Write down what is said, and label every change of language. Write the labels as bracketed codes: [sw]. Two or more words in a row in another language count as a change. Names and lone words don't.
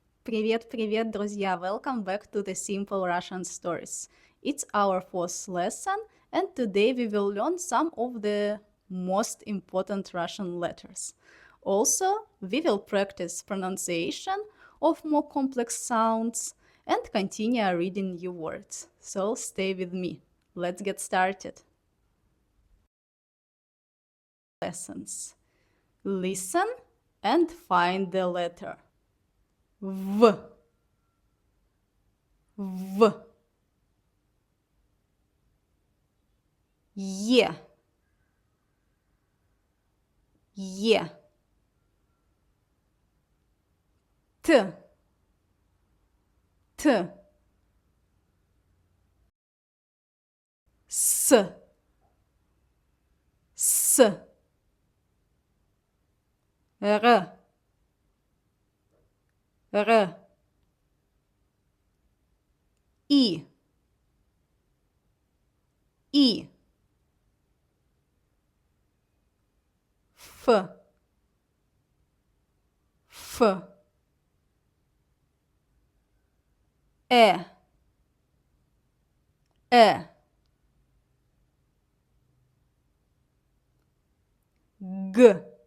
[ru] Привет, друзья! [en] Welcome back to the Simple Russian Stories. It's our fourth lesson, and today we will learn some of the most important Russian letters. Also, we will practice pronunciation of more complex sounds and continue reading new words. So stay with me. Let's get started. Lessons. Listen and find the letter V. [ru] В. Е. Е. Т. Т. С. С. Р. Р. И. И. Ф. Ф. Э. Э. Г.